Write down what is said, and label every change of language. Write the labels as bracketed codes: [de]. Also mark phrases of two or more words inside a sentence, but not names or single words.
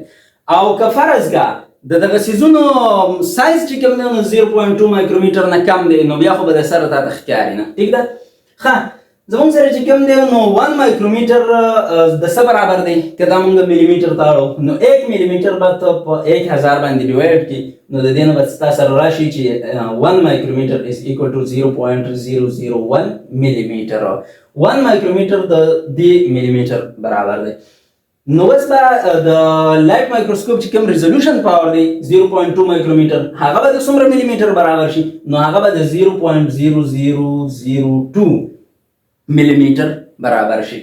[ps] او که فرض کا دغه سیزونو سایز چې کوم دی نو 0.2 micrometer نه کم دی نو بیا خو به د سره تاته ښکاري نه. ٹھیک ده؟ ښه زمونږ سره چې کوم دی نو 1 micrometer د څه برابر دی؟ که دا مونږ میلیمیټر ته اړو نو 1 میلیمیټر به ته په 1000 باندې ډیوایډ کړي نو د دې نه به ستا سره راشي چې [en] 1 micrometer is equal to 0.001 millimeter. [ps] 1 micrometer د دې میلیمیټر برابر دی. نو اوس به د لایټ مایکروسکوپ چې کوم ریزولوشن پاور دی 0.2 micrometer هغه به د څومره میلیمیټر برابر شي؟ نو هغه به د 0.0002 میلیمیټر برابر شي.